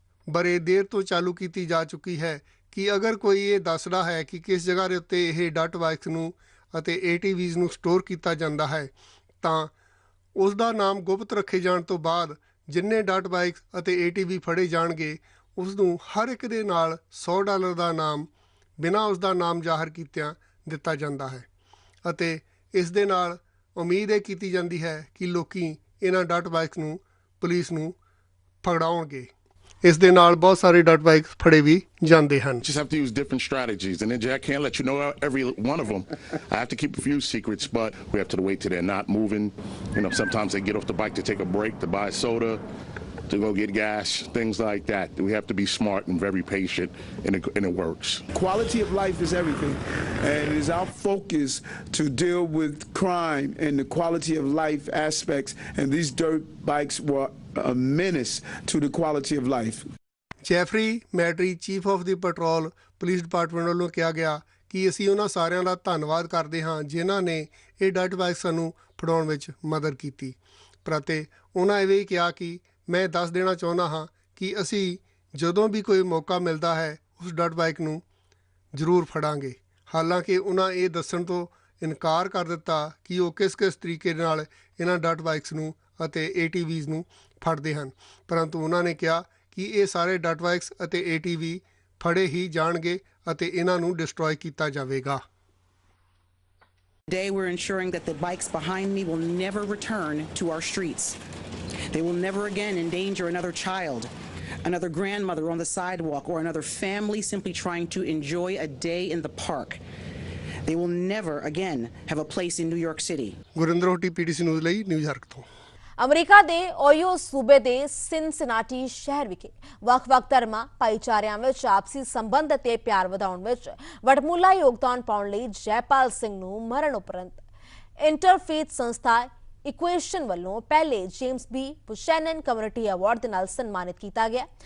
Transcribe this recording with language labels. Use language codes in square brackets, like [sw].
[pa] ਬੜੇ ਦੇਰ ਤੋਂ ਚਾਲੂ ਕੀਤੀ ਜਾ ਚੁੱਕੀ ਹੈ ਕਿ ਅਗਰ ਕੋਈ ਇਹ ਦੱਸਦਾ ਹੈ ਕਿ ਕਿਸ ਜਗ੍ਹਾ ਦੇ ਉੱਤੇ ਇਹ ਡਰਟ ਬਾਈਕਸ ਨੂੰ ਅਤੇ ATVs ਨੂੰ ਸਟੋਰ ਕੀਤਾ ਜਾਂਦਾ ਹੈ, ਤਾਂ ਉਸ ਦਾ ਨਾਮ ਗੁਪਤ ਰੱਖੇ ਜਾਣ ਤੋਂ ਬਾਅਦ ਜਿੰਨੇ ਡਰਟ ਬਾਈਕਸ ਅਤੇ ATV ਫੜੇ ਜਾਣਗੇ, ਉਸ ਨੂੰ ਹਰ ਇੱਕ ਦੇ ਨਾਲ $100 ਦਾ ਨਾਮ ਬਿਨਾਂ ਉਸ ਦਾ ਨਾਮ ਜ਼ਾਹਰ ਕੀਤਿਆਂ ਦਿੱਤਾ ਜਾਂਦਾ ਹੈ। ਅਤੇ ਇਸ ਦੇ ਨਾਲ ਉਮੀਦ ਇਹ ਕੀਤੀ ਜਾਂਦੀ ਹੈ ਕਿ ਲੋਕੀ ਇਹਨਾਂ ਡਰਟ ਬਾਈਕਸ ਨੂੰ ਪੁਲਿਸ ਨੂੰ ਫੜਾਉਣਗੇ। ਇਸ ਦੇ ਨਾਲ ਬਹੁਤ ਸਾਰੇ ਡਰਟ ਬਾਈਕਸ ਫੜੇ ਵੀ ਜਾਂਦੇ ਹਨ। [en] Just have to use different strategies, and then I can't let you know every one of them. I have to keep a few secrets, but we have to wait till they're not moving. You know, sometimes they get off the bike to take a break, to buy soda, to go get gas, things like that. We have to be smart and very patient, and it works. Quality of life is everything, and it is our focus to deal with crime and the quality of life aspects, and these dirt bikes were a menace to the quality of life. [pa] Jeffrey ਮੈਟਰੀ, chief of ਦੀ petrol police department ਵੱਲੋਂ ਕਿਹਾ ਗਿਆ ਕਿ ਅਸੀਂ ਉਹਨਾਂ ਸਾਰਿਆਂ ਦਾ ਧੰਨਵਾਦ ਕਰਦੇ ਹਾਂ ਜਿਨ੍ਹਾਂ ਨੇ ਇਹ ਡਰਟ ਬਾਈਕਸ ਨੂੰ ਫੜਾਉਣ ਵਿੱਚ ਮਦਦ ਕੀਤੀ। ਪਰ ਅਤੇ ਉਹਨਾਂ ਇਹ ਵੀ ਕਿਹਾ ਕਿ ਮੈਂ ਦੱਸ ਦੇਣਾ ਚਾਹੁੰਦਾ ਹਾਂ ਕਿ ਅਸੀਂ ਜਦੋਂ ਵੀ ਕੋਈ ਮੌਕਾ ਮਿਲਦਾ ਹੈ ਉਸ ਡਰਟ ਬਾਈਕ ਨੂੰ ਜ਼ਰੂਰ ਫੜਾਂਗੇ। ਹਾਲਾਂਕਿ ਉਹਨਾਂ ਇਹ ਦੱਸਣ ਤੋਂ ਇਨਕਾਰ ਕਰ ਦਿੱਤਾ ਕਿ ਉਹ ਕਿਸ ਤਰੀਕੇ ਨਾਲ ਇਹਨਾਂ ਡਰਟ ਬਾਈਕਸ ਨੂੰ ਅਤੇ ATVs ਨੂੰ ਫੜਦੇ ਹਨ, ਪਰੰਤੂ ਉਹਨਾਂ ਨੇ ਕਿਹਾ ਕਿ ਇਹ ਸਾਰੇ ਡਰਟ ਬਾਈਕਸ ਅਤੇ ATV ਫੜੇ ਹੀ ਜਾਣਗੇ ਅਤੇ ਇਹਨਾਂ ਨੂੰ ਡਿਸਟਰੋਏ ਕੀਤਾ ਜਾਵੇਗਾ। [en] Today we're ensuring that the bikes behind me will never return to our streets. They will never again endanger another child, another grandmother on the sidewalk, or another family simply trying to enjoy a day in the park. They will never again have a place in New York City. [pa] Gurinder Hoti, PTC news ਲਈ New York ਤੋਂ। America ਦੇ ਓਹੀਓ ਸੂਬੇ ਦੇ Cincinnati ਸ਼ਹਿਰ ਵਿਖੇ ਵੱਖ-ਵੱਖ ਧਰਮਾਂ ਭਾਈਚਾਰਿਆਂ ਵਿੱਚ ਆਪਸੀ ਸੰਬੰਧ ਅਤੇ ਪਿਆਰ ਵਧਾਉਣ ਵਿੱਚ ਵਡਮੁੱਲਾ ਯੋਗਦਾਨ ਪਾਉਣ ਲਈ ਜੈਪਾਲ ਸਿੰਘ ਨੂੰ ਮਰਨ ਉਪਰੰਤ ਇੰਟਰਫੇਥ ਸੰਸਥਾ ਇਕੁਏਸ਼ਨ ਵੱਲੋਂ ਪਹਿਲੇ ਜੇਮਸ ਬੀ ਬੁਸ਼ੈਨਨ ਕਮਿਊਨਿਟੀ ਅਵਾਰਡ ਦੇ ਨਾਲ ਸਨਮਾਨਿਤ ਕੀਤਾ ਗਿਆ।